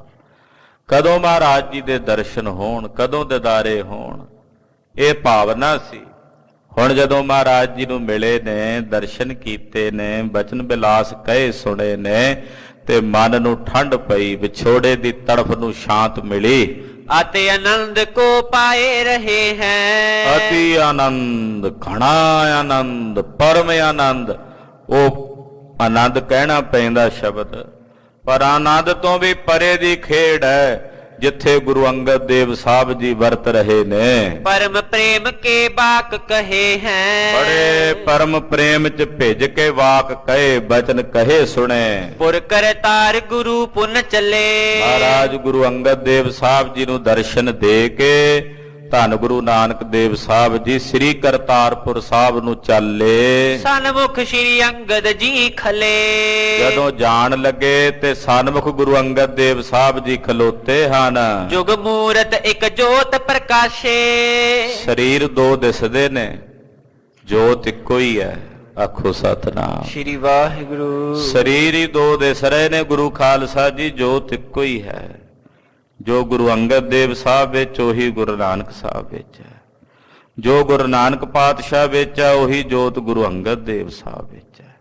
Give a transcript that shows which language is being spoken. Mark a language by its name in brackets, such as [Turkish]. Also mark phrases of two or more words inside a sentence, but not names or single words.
[Punjabi] ਕਦੋਂ ਮਹਾਰਾਜ ਜੀ ਦੇ ਦਰਸ਼ਨ ਹੋਣ, ਕਦੋਂ ਦਿਦਾਰੇ ਹੋਣ, ਇਹ ਭਾਵਨਾ ਸੀ। ਹੁਣ ਜਦੋਂ ਮਹਾਰਾਜ ਜੀ ਨੂੰ ਮਿਲੇ ਨੇ, ਦਰਸ਼ਨ ਕੀਤੇ ਨੇ, ਬਚਨ ਬਿਲਾਸ ਕਹੇ ਸੁਣੇ ਨੇ, ਤੇ ਮਨ ਨੂੰ ਠੰਡ ਪਈ, ਵਿਛੋੜੇ ਦੀ ਤੜਫ ਨੂੰ ਸ਼ਾਂਤ ਮਿਲੀ। [Braj] आते आनंद को पाए रहे हैं। अति आनंद, घना आनंद, परम आनंद। [Punjabi] ਉਹ ਆਨੰਦ ਕਹਿਣਾ ਪੈਂਦਾ ਸ਼ਬਦ, ਪਰ ਆਨੰਦ ਤੋਂ ਵੀ ਪਰੇ ਦੀ ਖੇਡ ਹੈ ਜਿੱਥੇ ਗੁਰੂ ਅੰਗਦ ਦੇਵ ਸਾਹਿਬ ਜੀ ਵਰਤ ਰਹੇ ਨੇ। [Braj] परम प्रेम के बाक कहे हैं। [Punjabi] ਬੜੇ ਪਰਮ ਪ੍ਰੇਮ ਚ ਭਿੱਜ ਕੇ ਵਾਕ ਕਹੇ, ਬਚਨ ਕਹੇ ਸੁਣੇ। [Braj] पुर करतार गुरु पुन चले। [Punjabi] ਮਹਾਰਾਜ ਗੁਰੂ ਅੰਗਦ ਦੇਵ ਸਾਹਿਬ ਜੀ ਨੂੰ ਦਰਸ਼ਨ ਦੇ ਕੇ ਧੰਨ ਗੁਰੂ ਨਾਨਕ ਦੇਵ ਸਾਹਿਬ ਜੀ ਸ੍ਰੀ ਕਰਤਾਰਪੁਰ ਸਾਹਿਬ ਨੂੰ ਚੱਲੇ। [Braj] सन्मुख श्री अंगद जी खले। [Punjabi] ਜਦੋਂ ਜਾਣ ਲੱਗੇ ਤੇ ਸਨਮੁਖ ਗੁਰੂ ਅੰਗਦ ਦੇਵ ਸਾਹਿਬ ਜੀ ਖਲੋਤੇ ਹਨ। [Braj] जुग मूरत एक जोत प्रकाशे। [Punjabi] ਸਰੀਰ ਦੋ ਦਿਸਦੇ ਨੇ, ਜੋਤ ਇੱਕੋ ਹੀ ਹੈ। ਆਖੋ ਸਤਨਾਮ। श्री वाहिगुरु। ਸਰੀਰ ਹੀ ਦੋ ਦਿਸ ਰਹੇ ਨੇ ਗੁਰੂ ਖਾਲਸਾ ਜੀ, ਜੋਤ ਇੱਕੋ ਹੀ ਹੈ। ਜੋ ਗੁਰੂ ਅੰਗਦ ਦੇਵ ਸਾਹਿਬ ਵਿੱਚ ਉਹੀ ਗੁਰੂ ਨਾਨਕ ਸਾਹਿਬ ਵਿੱਚ ਹੈ, ਜੋ ਗੁਰੂ ਨਾਨਕ ਪਾਤਸ਼ਾਹ ਵਿੱਚ ਹੈ ਉਹੀ ਜੋਤ ਗੁਰੂ ਅੰਗਦ ਦੇਵ ਸਾਹਿਬ ਵਿੱਚ ਹੈ।